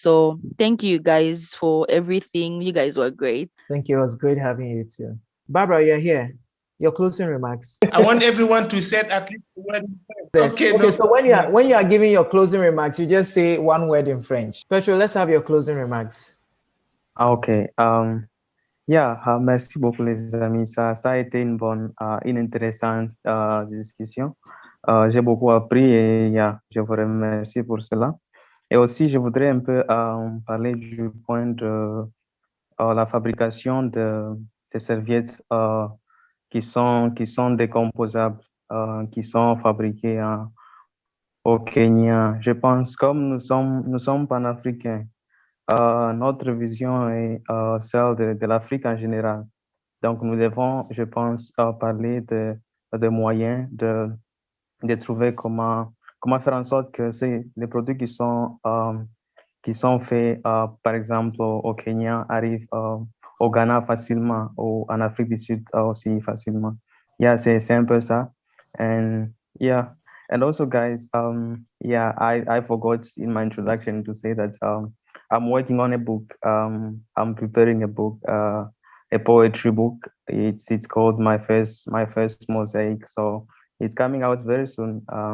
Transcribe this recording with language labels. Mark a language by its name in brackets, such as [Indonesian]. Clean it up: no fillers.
[English] So thank you guys for everything. You guys were great. Thank you. It was great having you too. Barbara, you're here. Your closing remarks. I want everyone to say at least one word. Okay, Okay, no. so when you are giving your closing remarks, you just say one word in French. Petro, let's have your closing remarks. Ok. [French] Yeah, merci beaucoup les amis. Ça a été une intéressante discussion. J'ai beaucoup appris et yeah, je vous remercie pour cela. Et aussi, je voudrais un peu parler du point de la fabrication des serviettes qui sont décomposables, qui sont fabriquées au Kenya. Je pense comme nous sommes panafricains, notre vision est celle de l'Afrique en général. Donc, nous devons, je pense, parler de moyens de trouver comment faire en sorte que les produits qui sont faits, par exemple, au Kenya, arrivent au Ghana facilement, ou en Afrique du Sud aussi facilement. Yeah, c'est un peu ça. [English] And yeah, and also, guys, yeah, I forgot in my introduction to say that I'm working on a book. I'm preparing a book, a poetry book. It's called My First Mosaic. So it's coming out very soon.